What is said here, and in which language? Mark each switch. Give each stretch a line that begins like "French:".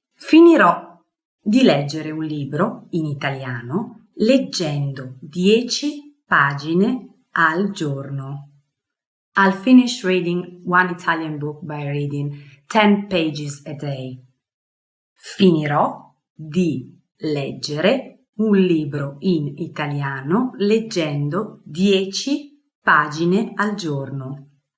Italian: Finirò di leggere un libro in italiano leggendo 10 pagine al giorno.
English: I'll finish reading 1 Italian book by reading 10 pages a day.
Italian: Finirò di leggere un libro in italiano leggendo 10 pagine al giorno.